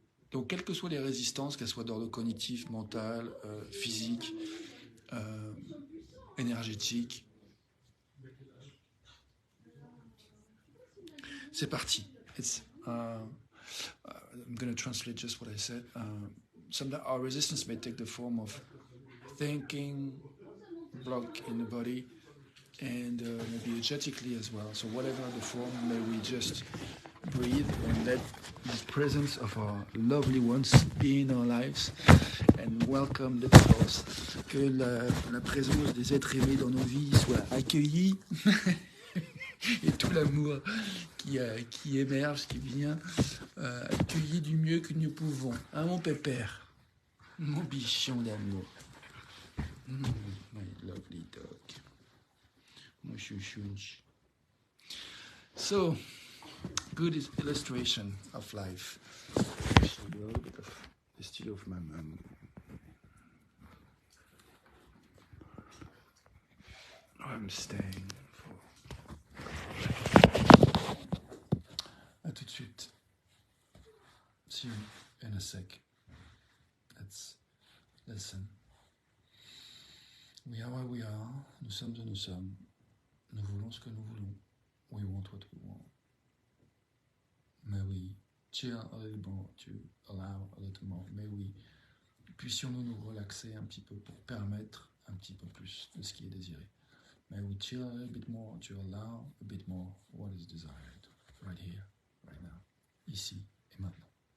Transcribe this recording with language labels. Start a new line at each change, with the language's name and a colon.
French: Donc quelles que soient les résistances, qu'elles soient d'ordre cognitif, mental, physique, énergétique, c'est parti.
English: I'm going to translate just what I said. Sometimes our resistance may take the form of thinking, block in the body, and maybe energetically as well. So whatever the form, may we just breathe and let the presence of our lovely ones be in our lives and welcome the cause.
French: Que la présence des êtres aimés dans nos vies soit accueillie et tout l'amour qui émerge, qui vient, accueilli du mieux que nous pouvons. Hein, mon pépère? Mon bichon d'amour.
English: My lovely dog.
French: Mon chouchouche.
English: So, good illustration of life. I'll show you a little bit of the studio of my mom. I'm staying for.
French: À tout de suite.
English: See you in a sec. Let's listen. We are where we are.
French: Nous sommes où nous sommes. Nous voulons ce que nous voulons.
English: We want what we want. May we chill a little more to allow a little more. May we
French: puissions-nous nous relaxer un petit peu pour permettre un petit peu plus de ce qui est désiré.
English: May we chill a little bit more to allow a bit more what is desired. Right here, right now.
French: Ici et maintenant.